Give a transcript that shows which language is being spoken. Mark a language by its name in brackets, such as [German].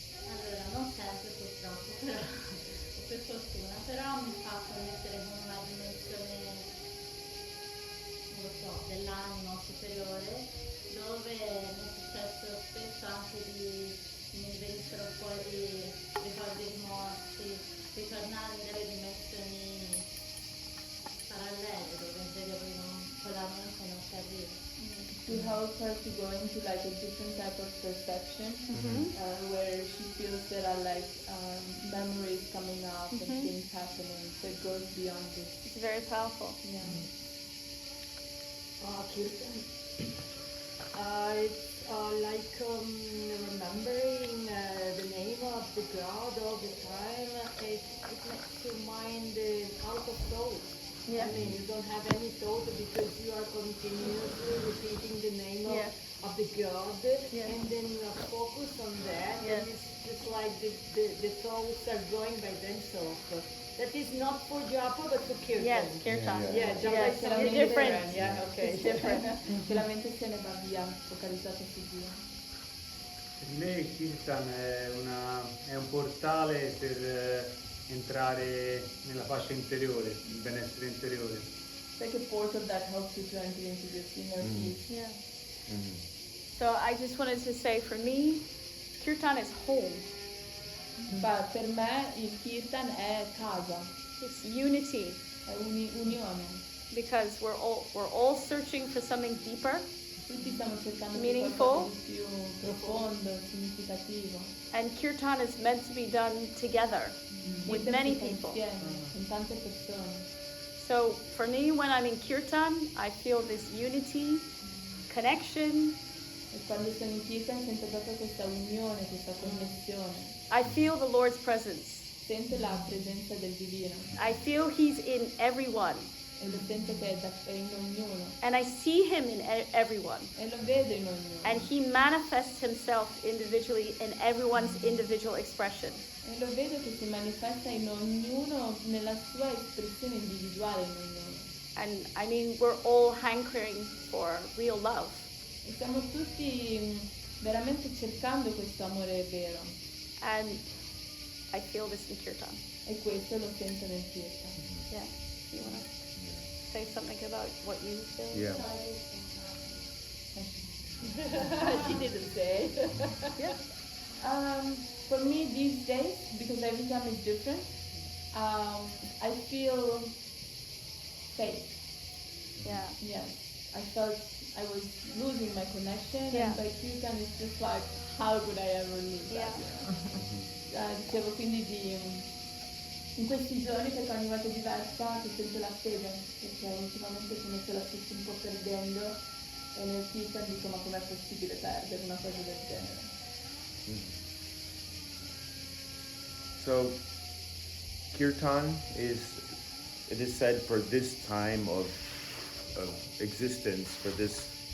[Italian] Allora, non sempre purtroppo, però, o per fortuna, però mi fa connettere con una dimensione, non lo so, dell'animo superiore, dove mi è successo spesso anche mi venissero fuori ricordi rimorsi, ritornare in delle dimensioni parallele, dove invece con la mente non si arriva. [English] To help her to go into like a different type of perception, where she feels there are like memories coming up and things happening, so it goes beyond this. It's very powerful. Yeah. Kirtan. It's like remembering the name of the God all the time. It makes your mind out of thought. Yeah. I mean, you don't have any thought because you are continuously repeating the name Yeah. of the god, Yeah. and then focus on that, Yeah. and it's just like the thoughts are going by themselves. That is not for japa, but for kirtan. Yes, kirtan. Yeah, japa Yes, is something it's different. Yeah, okay. It's different. [Italian] Che la mente se ne va via, focalizzata su Dio. Per me il Kirtan è un portale per entrare nella pace interiore, il benessere interiore. [English] It's like a portal that helps you to enter into this inner peace. Yeah. Mhm. So I just wanted to say, for me, kirtan is home. [Italian] Ma per me il kirtan è casa, [English] It's unity, [Italian] è unione. [English] because we're all searching for something deeper, [Italian] Tutti stiamo cercando di [English] Meaningful. [Italian] qualcosa di più profondo, significativo. [English] and kirtan is meant to be done together with [Italian] Niente [English] many [Italian] si fa [English] people. [Italian] insieme, con tante persone. [English] So for me, when I'm in kirtan, I feel this unity, connection. [Italian] E quando sono in kirtan sento proprio questa unione, questa connessione. [English] I feel the Lord's presence. [Italian] Sento la presenza del divino [English] I feel He's in everyone, [Italian] e lo sento che è in ognuno [English] and I see Him in everyone. [Italian] e lo vedo in ognuno. [English] And He manifests Himself individually in everyone's individual expression. [Italian] E lo vedo che si manifesta in ognuno nella sua espressione individuale in ognuno. [English] And I mean, we're all hankering for real love. [Italian] E stiamo tutti veramente cercando questo amore vero. [English] And I feel this in kirtan. [Italian] E questo lo sento nel kirtan. [English] Yeah. You want to say something about what you feel? Yeah. She didn't say. Yeah. For me these days, because every time is different, I feel safe. Yeah. Yes. I felt I was losing my connection, Yeah. and by kirtan it's just like, how could I ever lose that? [Italian] Dicevo quindi in questi giorni, perché ogni volta è diversa, che sento l'attesa, perché ultimamente come se la stessi un po' perdendo, e nel kirtan dico, ma com'è possibile perdere una cosa del genere? [English] So, kirtan it is said for this time of existence, for this